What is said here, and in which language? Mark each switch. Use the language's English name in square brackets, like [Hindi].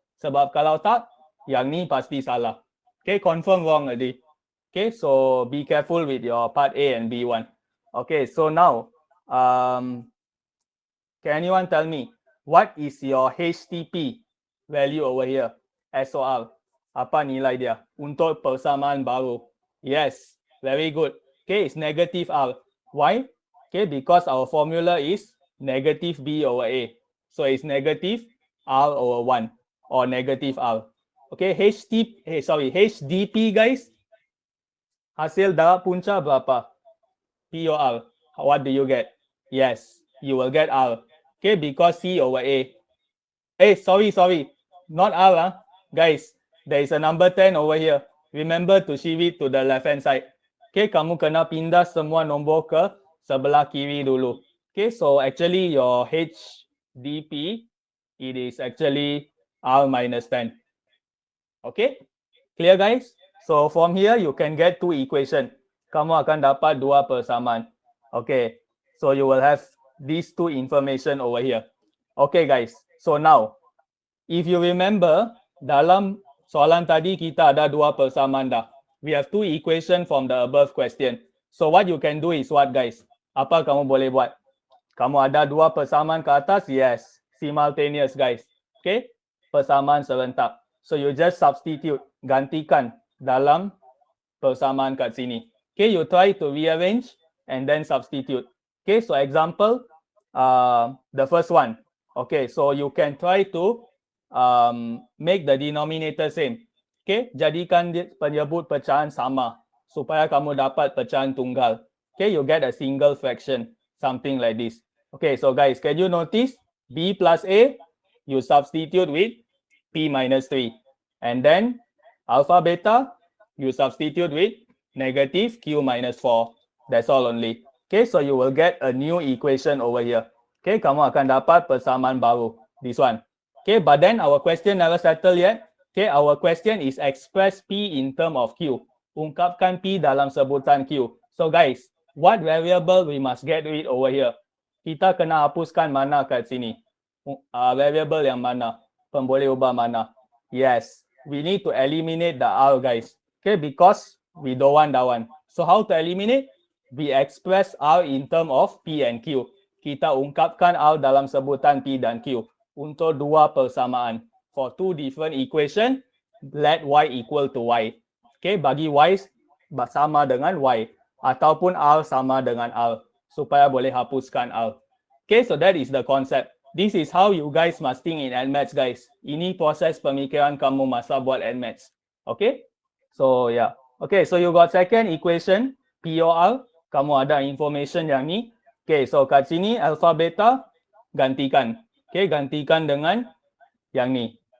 [Malay] Sebab kalau tak, yang ni pasti salah. [English] Okay, confirm wrong already. Okay, so be careful with your part A and B1. Okay, so now, can anyone tell me what is your HTP value over here? SOR. [Malay] Apa nilai dia untuk persamaan baru? [English] Yes, very good. Okay, it's negative R. Why? Okay, because our formula is negative B over A. So it's negative R over 1 or negative R. Okay, HDP guys. [Malay] Hasil darab punca berapa? [English] P or R? What do you get? Yes, you will get R. Okay, because C over A. Hey, sorry. Not R. Guys, there is a number 10 over here. Remember to shift it to the left hand side. [Malay] Okay, kamu kena pindah semua nombor ke sebelah kiri dulu. [English] Okay, so actually your HDP, it is actually R minus 10. Okay, clear guys? So from here you can get two equation. [Malay] Kamu akan dapat dua persamaan. [English] Okay, so you will have these two information over here. Okay guys, so now if you remember, [Malay] dalam soalan tadi kita ada dua persamaan dah. [English] We have two equation from the above question. So what you can do is what guys? [Malay] Apa kamu boleh buat? Kamu ada dua persamaan ke atas? Yes. [English] Simultaneous guys. Okay? [Malay] Persamaan serentak. [English] So you just substitute. [Malay] Gantikan dalam persamaan kat sini. [English] Okay, you try to rearrange and then substitute. Okay, so example, the first one. Okay, so you can try to make the denominator same. [Malay] Okay, jadikan penyebut pecahan sama supaya kamu dapat pecahan tunggal. [English] Okay, you get a single fraction, something like this. Okay, so guys, can you notice B plus A, you substitute with P minus 3. And then alpha beta, you substitute with negative Q minus 4. That's all only. Okay, so you will get a new equation over here. [Malay] Okay, kamu akan dapat persamaan baru. [English] This one. Okay, but then our question never settled yet. Okay, our question is express P in term of Q. [Malay] Ungkapkan P dalam sebutan Q. [English] So guys, what variable we must get rid over here? [Malay] Kita kena hapuskan mana kat sini? Variable yang mana? Pemboleh ubah mana? [English] Yes, we need to eliminate the R guys. Okay, because we don't want that one. So how to eliminate? We express R in term of P and Q. [Malay] Kita ungkapkan R dalam sebutan P dan Q untuk dua persamaan. [English] For two different equation, let Y equal to Y. [Malay] Okay, bagi Y sama dengan Y ataupun R sama dengan R supaya boleh hapuskan R. [English] Okay, so that is the concept. This is how you guys must think in NMaths guys. [Malay] Ini proses pemikiran kamu masa buat NMaths. [English] Okay, so yeah. Okay, so you got second equation P or R. [Malay] Kamu ada information yang ni. Okay, so kat sini alpha beta gantikan. Okay, gantikan dengan yang ni.